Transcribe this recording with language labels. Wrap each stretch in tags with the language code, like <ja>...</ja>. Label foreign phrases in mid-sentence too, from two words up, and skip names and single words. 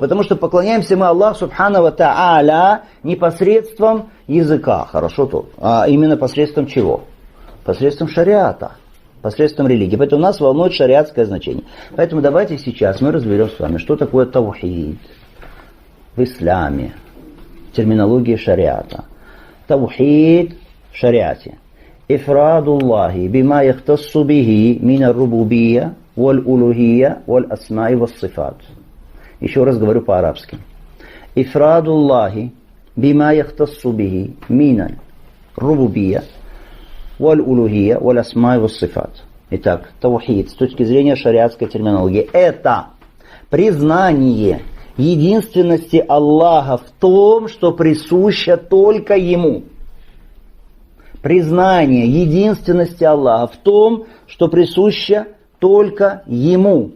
<ru>Потому что поклоняемся мы Аллаху</ru> <ar>سبحانه وتعالى</ar> <ru>не посредством языка, хорошо тут, а именно посредством чего? Посредством шариата, посредством религии. Поэтому нас волнует шариатское значение. Поэтому давайте сейчас мы разберем с вами, что такое таухид в исламе, терминология шариата. Таухид в шариате.</ru> <ar>إفراد الله بما يختص به من الربوبية والألوهية والأسماء والصفات.</ar> <ru>Еще раз говорю по-арабски.</ru> <ar>إفراد الله بما يختص به من الربوبية والألوهية والأسماء والصفات.</ar> <ru>Итак, таухид с точки зрения шариатской терминологии это признание единственности Аллаха в том, что присуще только Ему. Признание единственности Аллаха в том, что присуще только Ему.</ru>